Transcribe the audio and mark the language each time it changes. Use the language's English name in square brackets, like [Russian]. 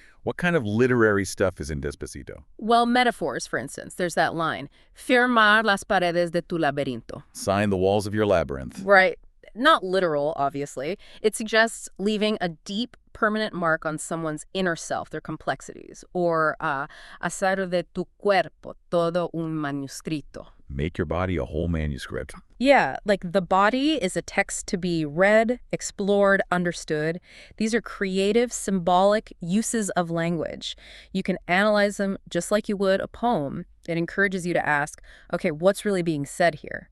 [English] What kind of literary stuff is in Despacito? Well, metaphors, for instance. There's that line, [Spanish] firmar las paredes de tu laberinto. [English] Sign the walls of your labyrinth. Right. Not literal, obviously. It suggests leaving a deep, permanent mark on someone's inner self, their complexities. [Spanish] Or, hacer de tu cuerpo todo un manuscrito. [English] Make your body a whole manuscript. Yeah, like the body is a text to be read, explored, understood. These are creative, symbolic uses of language. You can analyze them just like you would a poem. It encourages you to ask, okay, what's really being said here?